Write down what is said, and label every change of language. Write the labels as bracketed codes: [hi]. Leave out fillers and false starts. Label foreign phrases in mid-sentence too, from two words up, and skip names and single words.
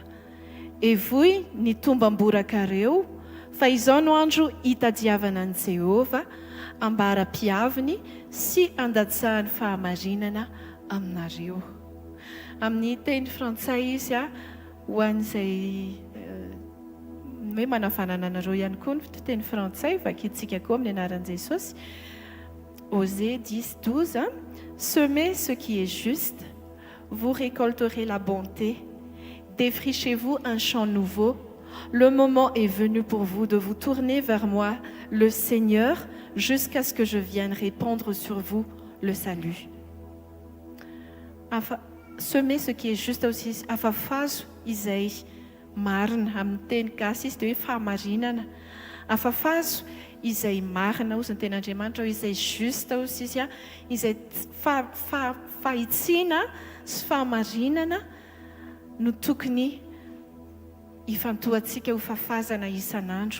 [mg] Evoy ny tombam-borakareo, fa izao no andro hitadiavana an' Jehova, ambara-piaviny sy andatsahany fahamarinana aminareo. Amin'ny teny frantsay izy ho an'izay hoe manavanana anareo ihany koa ny teny frantsay, vakitsika koa amin'ny anaran'i Jesosy. [fr] Osée 10:12, semez ce qui est juste, vous récolterez la bonté. Défrichez-vous un champ nouveau. Le moment est venu pour vous de vous tourner vers moi, le Seigneur, jusqu'à ce que je vienne répandre sur vous le salut. Semez ce qui est juste aussi. [mg] Afafazo izay marina amin'ny teny gasy izy dia hoe fahamarinana. Afafazo izay marina ozy ny ten'Andriamanitra, izay juste ozy izy izay fahitsiana sy fahamarinana no tokony hifantohantsika ho fafazana isan'andro.